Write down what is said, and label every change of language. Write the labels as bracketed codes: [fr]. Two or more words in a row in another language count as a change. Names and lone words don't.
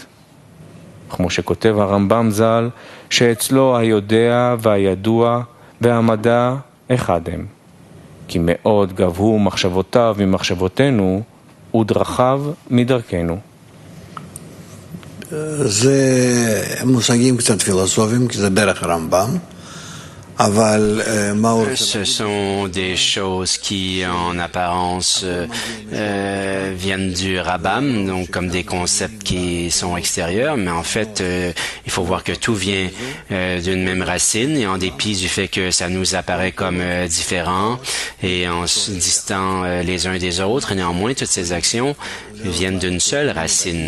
[he] כמו שכותב הרמב"ם ז"ל, שאצלו היודע והידוע והמדע אחד הם. כי מאוד גבהו מחשבותיו ממחשבותינו, ודרכיו מדרכנו. זה מושגים קצת פילוסופיים, כי זה דרך הרמב"ם. [fr] Ce sont des choses qui, en apparence, viennent du Rambam, donc comme des concepts qui sont extérieurs, mais en fait, il faut voir que tout vient d'une même racine, et en dépit du fait que ça nous apparaît comme différent et en se distant les uns des autres, néanmoins, toutes ces actions viennent d'une seule racine.